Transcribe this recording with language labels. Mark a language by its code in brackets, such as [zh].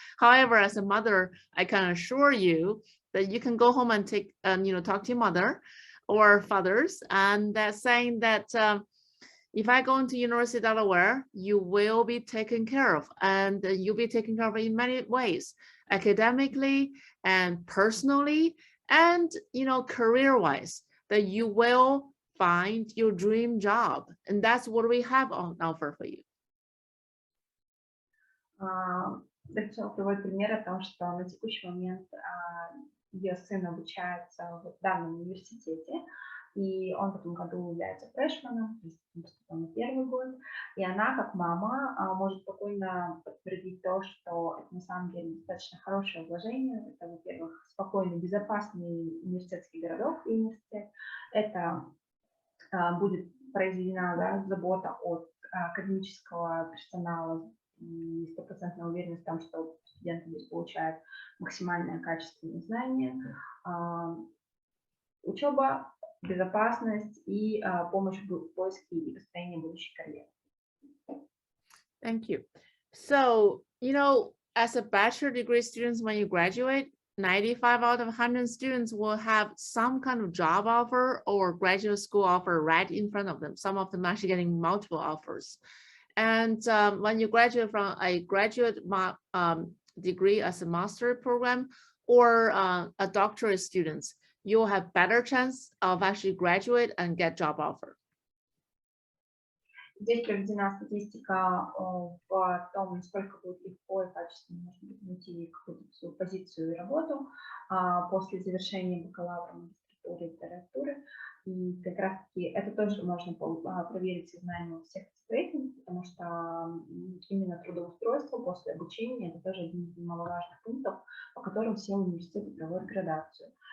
[en] However, as a mother, I can assure you that you can go home and talk to your mother or fathers, and they're saying that if I go into University of Delaware, you will be taken care of, and you'll be taken care of in many ways, academically and personally, and career-wise, that you will find your dream job, and that's what we have on offer for you. [ru] Я хотела приводить пример о том, что на текущий момент ее сын обучается в данном университете, и он в этом году является фрешманом, то есть он поступил на первый год, и она, как мама, может спокойно подтвердить то, что это на самом деле достаточно хорошее вложение. Это, во-первых, спокойный, безопасный университетский городок и университет. Это будет произведена забота от академического персонала и стопроцентная уверенность в том, что студенты здесь получают максимальное качественное знание, учеба, безопасность и помощь в поиске и построении будущей карьеры. [en] Thank you. So, as a bachelor degree students, when you graduate, 95 out of 100 students will have some kind of job offer or graduate school offer right in front of them. Some of them actually getting multiple offers. And when you graduate from a graduate degree as a master program, or a doctorate students, you'll have better chance of actually graduate and get job offer. [ru] Здесь проведена статистика в том, насколько будет легко и качественно можно найти какую-то свою позицию и работу после завершения бакалавра, магистратуры и докторантуры. И как раз-таки это тоже можно проверить из знаний у всех рейтингов, потому что именно трудоустройство после обучения – это тоже один из немаловажных пунктов, по которым все университеты проводят градацию.